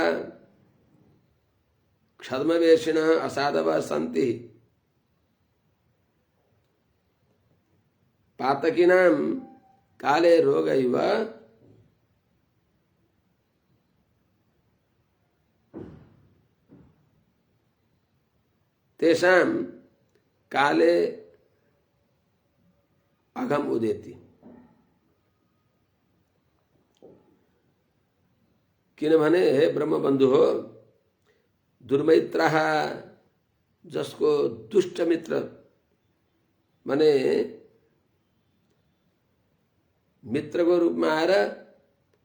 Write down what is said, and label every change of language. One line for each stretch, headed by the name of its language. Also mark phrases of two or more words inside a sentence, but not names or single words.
Sanskrit: क्षद्मवेशिणः असाधवः सन्ति पातकिनां काले रोग इव तेषां काले अघम उदेति।
Nepali: किनभने हे ब्रह्मबन्धु हो, दुर्मैत्राः जसको दुष्ट मित्र माने मित्रको रूपमा आएर